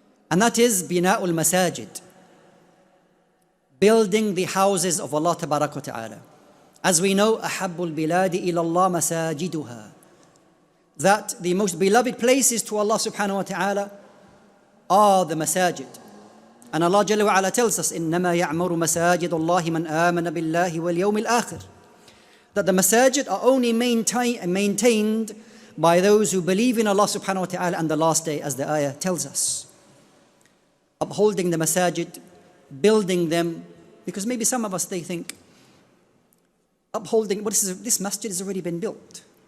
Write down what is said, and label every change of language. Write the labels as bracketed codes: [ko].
[en] And that is bina'ul masajid. Building the houses of Allah tabarak wa ta'ala. As we know, [ar] ahabbul biladi ila Allah masajiduha. [en] That the most beloved places to Allah subhanahu wa ta'ala are the masajid. And Allah Jalla wa Ala tells us, [ar] إِنَّمَا يَعْمُرُ مَسَاجِدُ اللَّهِ مَنْ آمَنَ بِاللَّهِ وَالْيَوْمِ الْآخِرِ. [en] That the masajid are only maintained by those who believe in Allah subhanahu wa ta'ala and the last day, as the ayah tells us. Upholding the masajid, building them, because maybe some of us, they think, upholding, this masjid has already been built.